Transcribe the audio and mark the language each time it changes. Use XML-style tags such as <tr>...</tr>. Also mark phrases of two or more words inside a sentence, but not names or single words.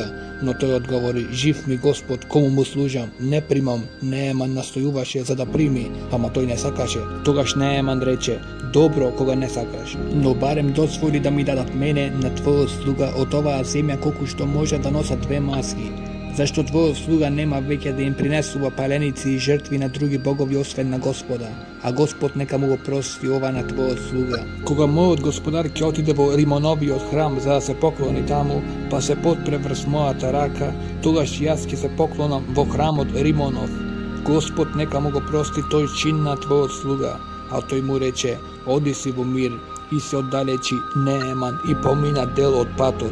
<mk>Но тој одговори: жив ми Господ, кому му служам, не примам. Нееман настојуваше за да прими, ама тој не сакаше. Тогаш Нееман рече: добро, кога не сакаш, но барем дозволи да ми дадат мене на твојот слуга од оваа земја колку што може да носат 2 маски. Зашто твојов слуга нема веќе да им принесува паленици и жртви на други богови освен на Господа, а Господ нека му прости ова на твојод слуга. Кога мојот господар ќе отиде во Римоновиот храм за да се поклони таму, па се подпре врз мојата рака, тогаш јас ќе се поклонам во храмот Римонов. Господ нека му го прости тој чин на твојот слуга, а тој му рече, оди си во мир, и се оддалечи Нееман и помина дел од патот.</mk>